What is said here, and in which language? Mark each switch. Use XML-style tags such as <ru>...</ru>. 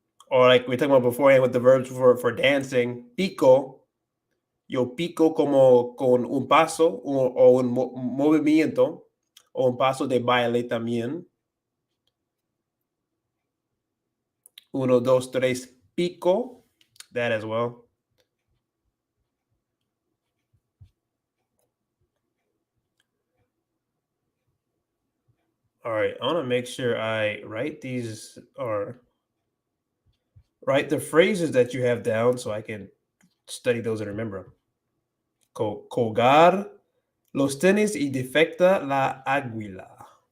<en>Or like we talked about beforehand with the verbs for dancing, pico.</en> <es>Yo pico como con un paso o un movimiento. o un paso de baile también.</es> <en>1, 2, 3, pico. That as well. All right, I want to make sure I write these or write the phrases that you have down so I can study those and remember them.</en> <es>Colgar los tenis y defecta la águila.</es>